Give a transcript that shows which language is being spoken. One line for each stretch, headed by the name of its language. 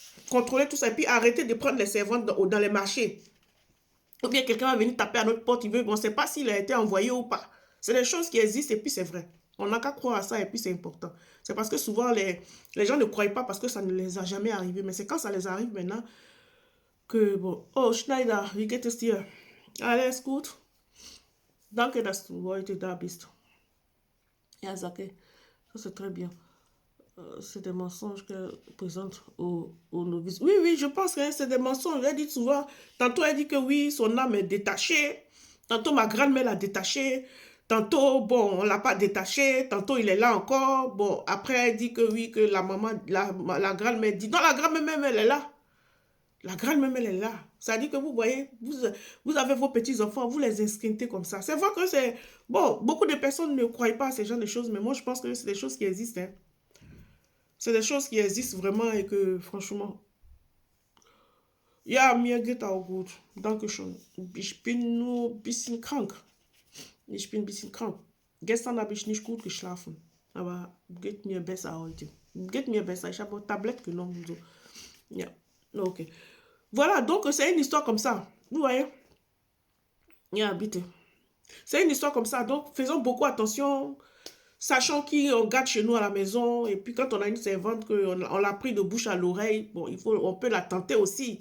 French: Contrôler tout ça et puis arrêter de prendre les servantes dans les marchés. Ou bien quelqu'un va venir taper à notre porte, on ne sait pas s'il a été envoyé ou pas. C'est des choses qui existent et puis c'est vrai. On n'a qu'à croire à ça et puis c'est important. C'est parce que souvent les gens ne croient pas parce que ça ne les a jamais arrivé. Mais c'est quand ça les arrive maintenant que bon.
German: Oh, Schneider, wie geht es dir? Alles gut? Danke, dass du heute da bist. Ja, Zake.
French: Ça c'est très bien. C'est des mensonges qu'elle présente aux novices. Oui, oui, je pense que c'est des mensonges. Elle dit souvent, tantôt elle dit que oui, son âme est détachée. Tantôt ma grand-mère l'a détachée. Tantôt, bon, on ne l'a pas détaché. Tantôt, il est là encore. Bon, après, elle dit que oui, que la maman, la grand-mère dit, non, la grand-mère, elle est là. La grand-mère, elle est là. Ça dit que vous voyez, vous avez vos petits-enfants, vous les inscrivez comme ça. C'est vrai que c'est... Bon, beaucoup de personnes ne croient pas à ce genre de choses, mais moi, je pense que c'est des choses qui existent. Hein. C'est des choses qui existent vraiment et que, franchement...
German: Ja, mir geht auch gut. Dankeschön. Ich bin nur ein bisschen krank. Ich bin ein bisschen krank. Gestern habe ich nicht gut geschlafen. Aber geht mir besser heute. Geht mir besser. Ich habe eine Tablette genommen. So. Ja, ok.
French: Voilà, donc c'est une histoire comme ça. Vous voyez?
German: Ja, bitte.
French: C'est une histoire comme ça. Donc, faisons beaucoup attention. Sachant qu'on garde chez nous à la maison, et puis quand on a une servante, on l'a pris de bouche à l'oreille, bon, on peut la tenter aussi.